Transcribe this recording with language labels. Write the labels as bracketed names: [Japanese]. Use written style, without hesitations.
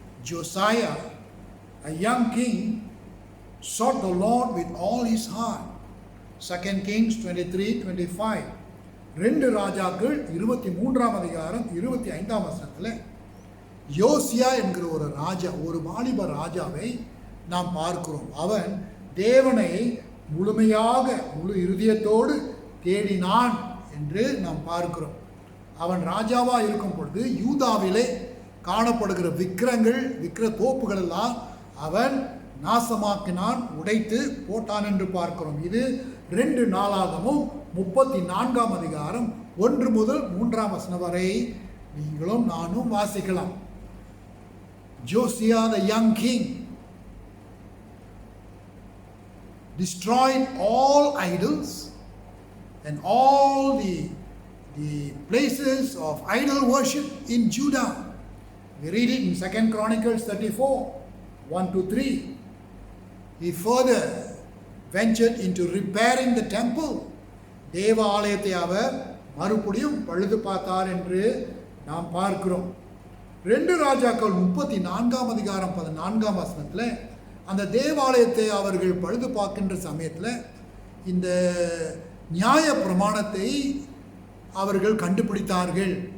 [English] Josiah, a young king, sought the Lord with all his heart. 2 Kings 23:25. [Tamil] 2 ராஜாக்கள் 23ஆம் அதிகாரம் 25ஆம் வசனத்தில் யோசியா என்கிற ஒரு ராஜா, ஒரு வாலிப ராஜாவை நாம் பார்க்கிறோம். அவன் தேவனை முழுமையாக முழு இருதயத்தோடு தேடினான் என்று நாம் பார்க்கிறோம். அவன் ராஜாவாக இருக்கும் பொழுது யூதாவிலே காணப்படுகிற விக்கிர தோப்புகள் எல்லாம் அவன் நாசமாக்கினான், உடைத்து போட்டான் என்று பார்க்கிறோம். இது 2 நாளாகமும் 34ஆம் அதிகாரம் 1 முதல் 3ஆம் வசனம் வரை நீங்களும் நானும் வாசிக்கலாம். [English] Josiah, the young king, destroyed all idols and all the places of idol worship in Judah. We read it in 2 Chronicles 34, 1-3. He further ventured into repairing the temple. [Tamil] தேவாலயத்தை அவர் மறுபடியும் பழுது பார்த்தார் என்று நாம் பார்க்கிறோம். 2 ராஜாக்கள் 34ஆம் அதிகாரம் 14ஆம் வசனத்தில் அந்த தேவாலயத்தை அவர்கள் பழுது பார்க்கின்ற சமயத்தில் இந்த நியாய பிரமாணத்தை அவர்கள் கண்டுபிடித்தார்கள்.